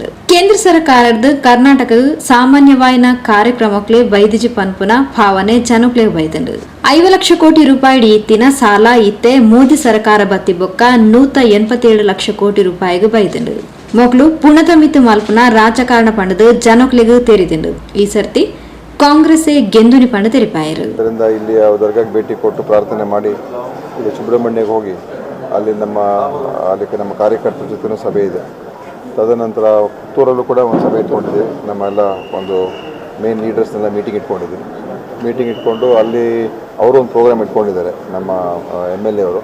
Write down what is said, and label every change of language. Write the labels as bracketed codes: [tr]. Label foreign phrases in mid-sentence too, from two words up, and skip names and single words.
[tcy] ಕೇಂದ್ರ ಸರ್ಕಾರದ ಕರ್ನಾಟಕ ಸಾಮಾನ್ಯವಾಯಿನ ಕಾರ್ಯಕ್ರಮಕ್ಲೆ ಬೈದಿಜಿ ಪನ್ಪುನ ಭಾವನೆ ಜನಕ್ಲೆ ಬೈದಂಡು. 5 ಲಕ್ಷ ಕೋಟಿ ರೂಪಾಯಿ ಇತ್ತಿನ ಸಾಲ ಇತ್ತೆ ಮೋದಿ ಸರ್ಕಾರ ಬತ್ತಿ ಬೊಕ್ಕ 187 ಲಕ್ಷ ಕೋಟಿ ರೂಪಾಯಿಗೆ ಬೈದಂಡು. ಮೊಕ್ಲು ಪುಣತ ಮಿತ್ತು ಮಲ್ಪುನ ರಾಜಕಾರಣ ಪಂಡದು ಜನಕ್ಲೆಗೂ ತೆರಿದಂಡು. ಈ ಸರ್ತಿ ಕಾಂಗ್ರೆಸ್ ಗೆಂದುನಿ ಪಂಡ ತೆರಿಪಾಯರು. [kn] ಇಲ್ಲಿ ದರ್ಗಾಗೆ ಭೇಟಿ ಕೊಟ್ಟು ಪ್ರಾರ್ಥನೆ ಮಾಡಿ ಇಲ್ಲಿ ಸುಬ್ರಹ್ಮಣ್ಯಕ್ಕೆ ಹೋಗಿ ಅಲ್ಲಿ ನಮ್ಮ ಕಾರ್ಯಕರ್ತರ ಜೊತೆ ಸಭೆ ಇದೆ. ತದನಂತರ ಪುತ್ತೂರಲ್ಲೂ ಕೂಡ ಒಂದು ಸಭೆ ಇಟ್ಕೊಂಡಿದ್ದೀವಿ. ನಮ್ಮೆಲ್ಲ ಒಂದು ಮೇನ್ ಲೀಡರ್ಸ್ನೆಲ್ಲ ಮೀಟಿಂಗ್ ಇಟ್ಕೊಂಡಿದ್ದೀವಿ. ಮೀಟಿಂಗ್ ಇಟ್ಕೊಂಡು ಅಲ್ಲಿ ಅವರು ಒಂದು ಪ್ರೋಗ್ರಾಮ್ ಇಟ್ಕೊಂಡಿದ್ದಾರೆ ನಮ್ಮ MLA ಅವರು.